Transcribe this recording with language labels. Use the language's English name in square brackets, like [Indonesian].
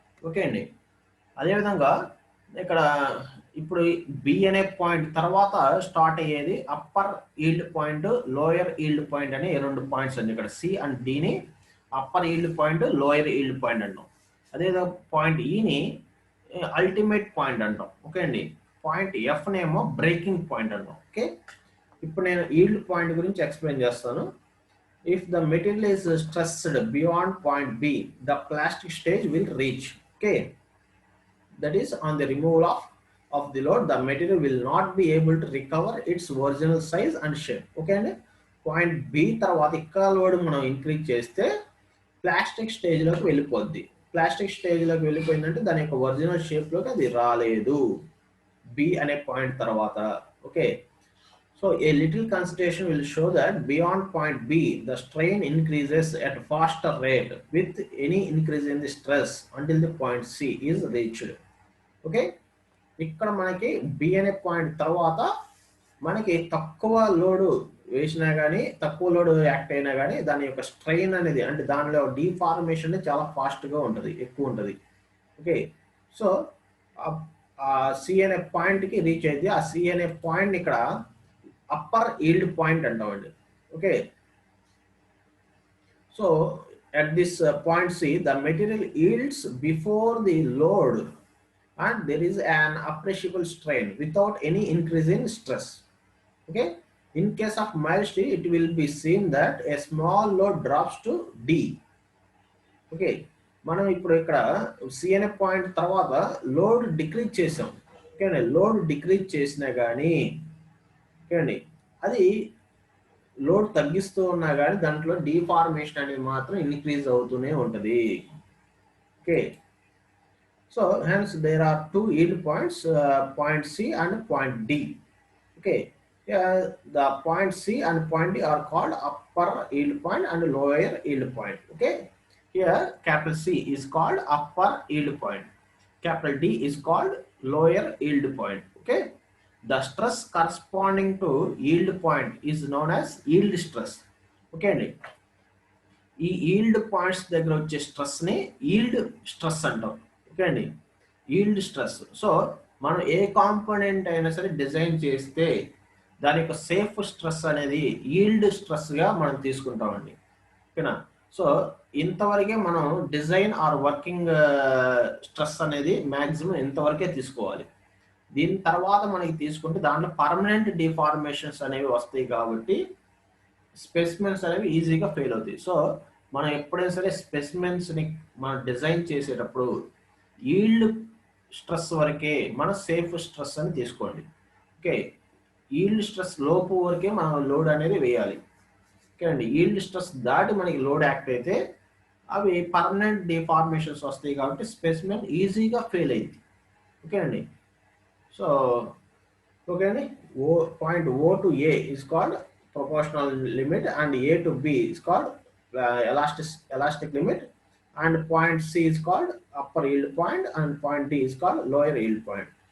[Telugu] Okay అండి, అదేవిధంగా ఇక్కడ ఇప్పుడు బి అనే పాయింట్ తర్వాత స్టార్ట్ అయ్యేది upper yield point, lower yield point అనే రెండు పాయింట్స్ అండి. ఇక్కడ C and డిని upper yield point, lower yield point అంటాం. అదేవిధంగా పాయింట్ ఈని అల్టిమేట్ పాయింట్ అంటాం. ఓకే అండి, పాయింట్ ఎఫ్ నేమో బ్రేకింగ్ పాయింట్ అంటాం. ఓకే, ఇప్పుడు నేను ఈల్డ్ పాయింట్ గురించి ఎక్స్ప్లెయిన్ చేస్తాను. [English] If the material is stressed beyond point B, the plastic stage will reach. Okay, that is on the removal of the load, the material will not be able to recover its original size and shape. [Telugu] Okay అండి, point B తర్వాత ఇక్కడ load మనం increase చేస్తే plastic స్టేజ్లోకి వెళ్ళిపోద్ది. Plastic స్టేజ్లోకి వెళ్ళిపోయిందంటే దాని యొక్క original షేప్లోకి అది రాలేదు బి అనే పాయింట్ తర్వాత. [English] Okay, so a little consideration will show that beyond point B, the strain increases at a faster rate with any increase in the stress until the point C is reached. [Telugu] Okay, ఇక్కడ మనకి B అనే point తర్వాత మనకి తక్కువ load వేసినా కానీ, తక్కువ load act అయినా కానీ దాని యొక్క స్ట్రెయిన్ అనేది అంటే దానిలో డిఫార్మేషన్ చాలా ఫాస్ట్గా ఉంటుంది, ఎక్కువ ఉంటుంది. ఓకే, సో ఆ సి అనే పాయింట్కి రీచ్ అయితే ఆ సి అనే పాయింట్ ఇక్కడ అప్పర్ ఈల్డ్ పాయింట్ అంటామండి. [English] Okay, so at this point C, the material yields before the load and there is an appreciable strain without any increase in stress. Okay, in case of mild steel, it will be seen that a small load drops to D. [Telugu] Okay, మనం ఇప్పుడు ఇక్కడ C అనే point తర్వాత load decrease చేసాం. Okay, load decrease చేసినా కానీ okay అది load తగ్గిస్తూ ఉన్నా కానీ దాంట్లో డిఫార్మేషన్ అనేది మాత్రం ఇంక్రీజ్ అవుతూనే ఉంటుంది. [English] Okay, so hence there are two yield points, point C and point D. Okay, the point C and point D are called upper yield point and lower yield point. Okay, here capital C is called upper yield point, capital D is called lower yield point. Okay, the stress corresponding to yield point is known as yield stress. [Telugu] Okay అండి, ఈ yield points దగ్గర వచ్చే stress ని yield stress అంటాం. Okay అండి, yield stress. So మనం ఏ component అయినా సరే డిజైన్ చేస్తే దాని యొక్క సేఫ్ స్ట్రెస్ అనేది ఈల్డ్ స్ట్రెస్ గా మనం తీసుకుంటామండి. ఓకేనా, సో ఇంతవరకే మనం డిజైన్ ఆర్ వర్కింగ్ స్ట్రెస్ అనేది మాక్సిమం ఇంతవరకే తీసుకోవాలి. దీని తర్వాత మనకి తీసుకుంటే దాంట్లో పర్మనెంట్ డిఫార్మేషన్స్ అనేవి వస్తాయి కాబట్టి స్పెసిమెన్స్ అనేవి ఈజీగా ఫెయిల్ అవుతాయి. సో మనం ఎప్పుడైనా సరే స్పెసిమెన్స్ని మనం డిజైన్ చేసేటప్పుడు ఈల్డ్ స్ట్రెస్ వరకే మన సేఫ్ స్ట్రెస్ అని తీసుకోండి. ఓకే, ఈల్డ్ స్ట్రెస్ లోపు వరకే మనం లోడ్ అనేది వేయాలి. ఓకే అండి, ఈల్డ్ స్ట్రెస్ దాటి మనకి లోడ్ యాక్ట్ అయితే అవి పర్మనెంట్ డిఫార్మేషన్స్ వస్తాయి కాబట్టి స్పెసిమెన్ ఈజీగా ఫెయిల్ అయింది. [English] Okay అండి, so okay అండి, point O to A is called proportional limit and A to B is called elastic limit and point C is called upper yield point and point D is called lower yield point.